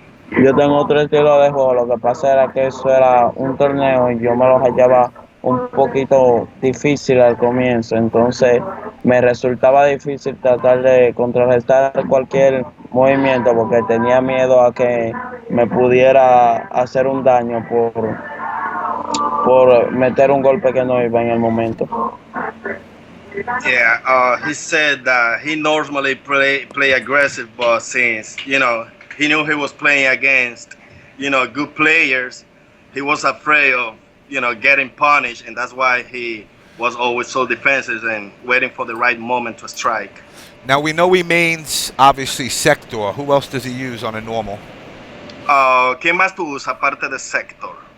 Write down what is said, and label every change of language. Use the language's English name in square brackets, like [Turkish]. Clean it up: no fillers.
[Spanish] Yo tengo otro estilo de juego, lo que pasa era que eso era un torneo y yo me lo hallaba un poquito difícil al comienzo, entonces me resultaba difícil tratar de contrarrestar cualquier movimiento porque tenía miedo a que me pudiera hacer un daño por meter un golpe que no iba en el momento. [English] Yeah, he said that he normally play aggressive, but since he knew he was playing against good players, he was afraid of getting punished, and that's why he was always so defensive and waiting for the right moment to strike. Now we know he mains obviously Sector. Who else does he use on a normal? [Spanish] ¿Quién más tú usas aparte de Sector?